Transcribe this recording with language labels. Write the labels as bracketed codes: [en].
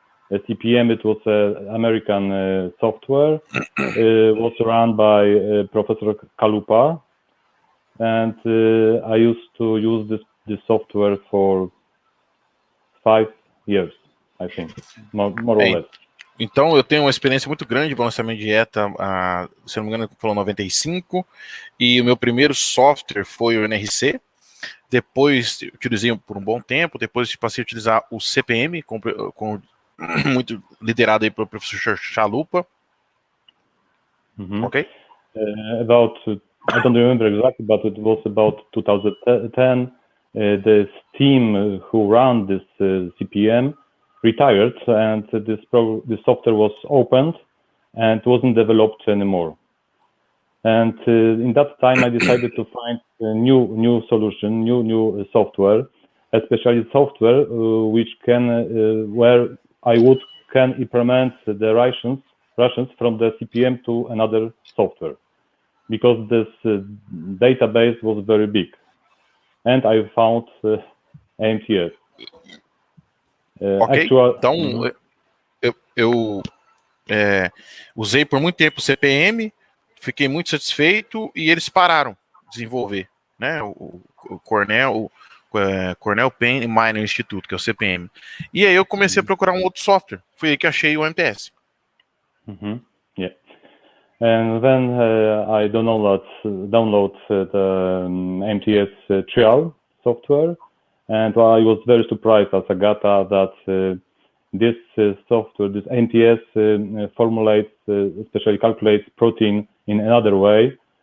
[en] CPM, it was American software. Was run by Professor Kalupa, and I used to use this software for 5 years, I think, more or less. [pt] Então, eu tenho uma experiência muito grande com lançamento de dieta, se não me engano, falou 95, e o meu primeiro software foi o NRC. Depois, utilizei por um bom tempo, depois passei a utilizar o CPM, muito liderado aí pelo professor Chalupa. Ok? [en] I don't remember exactly, but it was about 2010. The team who ran this CPM retired, and this software was opened and wasn't developed anymore. And in that time, I decided to find a new solution, new software, especially software which where I can implement the rations from the CPM to another software, because this database was very big, and I found AMTS. [pt] Ok, então eu usei por muito tempo o CPM, fiquei muito satisfeito e eles pararam de desenvolver, né? O Cornell Penn Minor Institute, que é o CPM. E aí eu comecei a procurar um outro software. Foi aí que achei o MTS. [en] Yeah. And then I download the MTS trial software, and I was very surprised as Agata that this software, this MTS formulates, especially calculates protein in another way.